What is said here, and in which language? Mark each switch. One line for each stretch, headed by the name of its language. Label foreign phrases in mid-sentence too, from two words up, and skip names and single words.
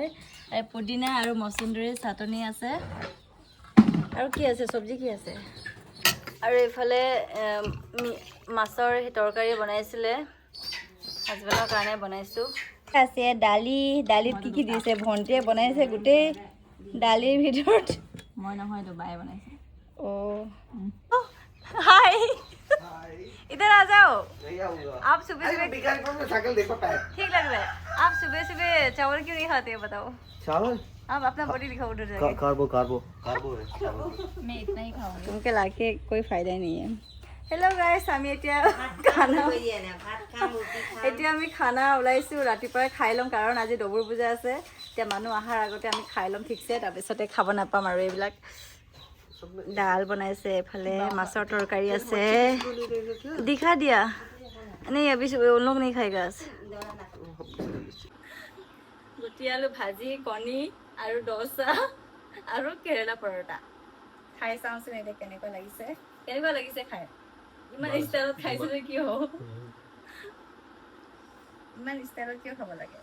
Assamese: আৰু পুদিনা আৰু মচুন্দৰী চাটনি আছে। আৰু কি আছে, চব্জি কি আছে? আৰু এইফালে মাছৰ তৰকাৰী বনাইছিলে, হাজবেণ্ডৰ কাৰণে বনাইছোঁ। আছে দালিত কি দিছে ভণ্টিয়ে বনাইছে গোটেই দালিৰ ভিতৰত। মই নহয়, তো বায়ে বনাইছে।
Hindi: हाय इधर आ जाओ, आप सुबह सुबह ठीक लग रहा है? आप सुबह सुबह चावल क्यों नहीं खाते हैं बताओ? चावल आप अपना बॉडी दिखाओ उधर जाके। कार्बो है। मैं इतना ही खाऊंगी, तुमके लाके कोई फायदा नहीं है।
English: hello guys,
Assamese: আমি এতিয়া খানা ওলাইছোঁ। ৰাতিপুৱাই খাই ল'ম, কাৰণ আজি ডবুৰ পূজা আছে। এতিয়া মানুহ অহাৰ আগতে আমি খাই ল'ম ঠিকছে, তাৰপিছতে খাব নাপাম আৰু। এইবিলাক দাল বনাইছে, এইফালে মাছৰ তৰকাৰী আছে।
Hindi: दिखा दिया नहीं, अभी उन लोग नहीं खाएगा।
Assamese: গুটি আলু ভাজি, কণী আৰু ডোচা আৰু কেৰেলা পৰঠা খাই চাওঁচোন এতিয়া কেনেকুৱা লাগিছে খাই। ইমান ষ্টাইলত খাইছিলে কি হ'ব? ইমান ষ্টাইলত কিয় খাব লাগে?